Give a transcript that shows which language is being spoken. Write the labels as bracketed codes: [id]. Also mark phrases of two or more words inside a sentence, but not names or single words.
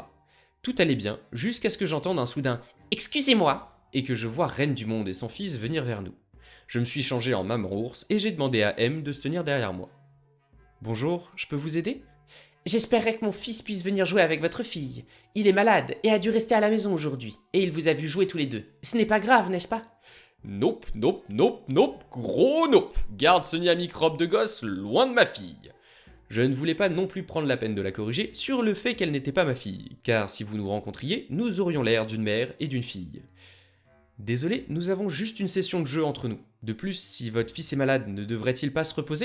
[fr] Tout allait bien, jusqu'à ce que j'entende un soudain « Excusez-moi » et que je vois Reine du Monde et son fils venir vers nous. Je me suis changé en maman ours et j'ai demandé à M de se tenir derrière moi. « Bonjour, je peux vous aider ?» J'espérais que mon fils puisse venir jouer avec votre fille. Il est malade et a dû rester à la maison aujourd'hui. Et il vous a vu jouer tous les deux. Ce n'est pas grave, n'est-ce pas ? [en] Nope, nope, nope, nope, gros nope. [fr] Garde ce nid à microbe de gosse loin de ma fille. Je ne voulais pas non plus prendre la peine de la corriger sur le fait qu'elle n'était pas ma fille, car si vous nous rencontriez, nous aurions l'air d'une mère et d'une fille. Désolé, nous avons juste une session de jeu entre nous. De plus, si votre fils est malade, ne devrait-il pas se reposer ?